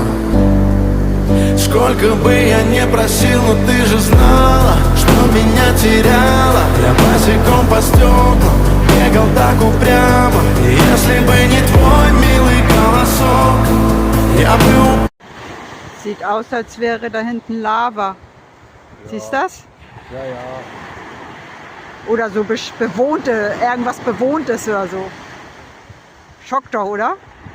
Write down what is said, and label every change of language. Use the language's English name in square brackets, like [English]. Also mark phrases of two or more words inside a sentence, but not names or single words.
[Russian] Сколько бы я не просил, но ты же знала, что меня теряла. Я босиком по стеклам бегал так упрямо, и если бы не твой милый голосок, я бы... [German] Sieht aus, als wäre da hinten Lava. Ja. Siehst du das? Ja, ja. Oder so bewohnte, irgendwas Bewohntes oder so. Schockt doch, oder?